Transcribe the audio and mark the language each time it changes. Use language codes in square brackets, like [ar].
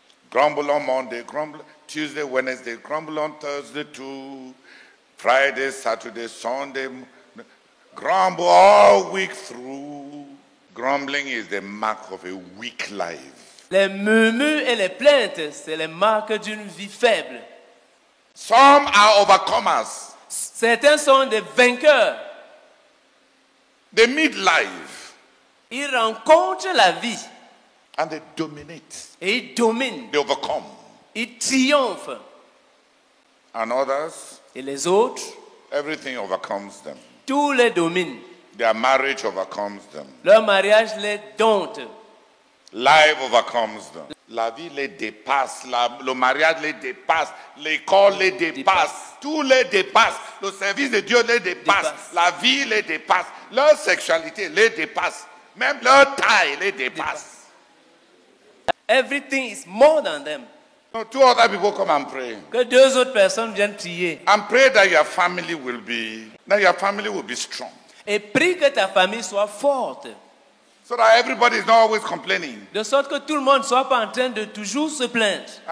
[en] Grumble on Monday, grumble Tuesday, Wednesday, grumble on Thursday too. Friday, Saturday, Sunday. Grumble all week through. Grumbling is the mark of a weak life. [fr] Les murmures et les plaintes, c'est les marques d'une vie faible. [en] Some are overcomers. [fr] Certains sont des vainqueurs. [en] They meet life [fr] Ils rencontrent la vie [en] and they dominate. [fr] et ils dominent. [en] They overcome. [fr] Ils triomphent. [en] And others, [fr] Et les autres, [en] everything overcomes them. [fr] tous les dominent. [en] Their marriage overcomes them. [fr] Leur mariage les dompte. [en] Life overcomes them. [fr] La vie les dépasse, le mariage les dépasse, l'école les dépasse, tout les dépasse, le service de Dieu les dépasse, la vie les dépasse, leur sexualité les dépasse, même leur taille les dépasse. [en] Everything is more than them. No, 2 other people come and pray. [fr] Que 2 autres personnes viennent prier. [en] And pray that your family will be strong. [fr] Et prie que ta famille soit forte. [en] So that everybody is not always complaining. [fr] De sorte que tout le monde ne soit pas en train de toujours se plaindre.